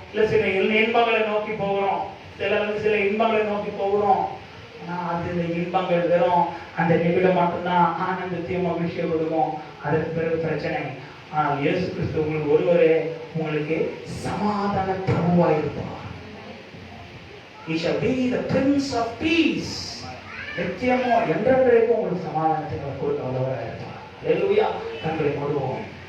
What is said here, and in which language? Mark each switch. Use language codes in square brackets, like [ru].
[ta] இல்ல சில இன்பங்களை நோக்கி போகிறோம், சில இன்பங்களை நோக்கி போகிறோம். ஆனா அது இந்த இன்பங்கள் வெறும் அந்த நிமிடம் மட்டும்தான் ஆனந்தத்தையும் மகிழ்ச்சியை கொடுக்கும். அதற்கு பிறகு பிரச்சனை. ஆனால் இயேசு கிறிஸ்து உங்களுக்கு ஒருவரே உங்களுக்கு சமாதான பிரபுவாய் இருப்பார். [en] He shall be the Prince of Peace. [ta] நித்தியமோ என்றென்றைக்கும் உங்களுக்கு சமாதானத்தை கொடுக்க வல்லவராக இருப்பார். அல்லேலூயா. கண்களை மூடுவோம்.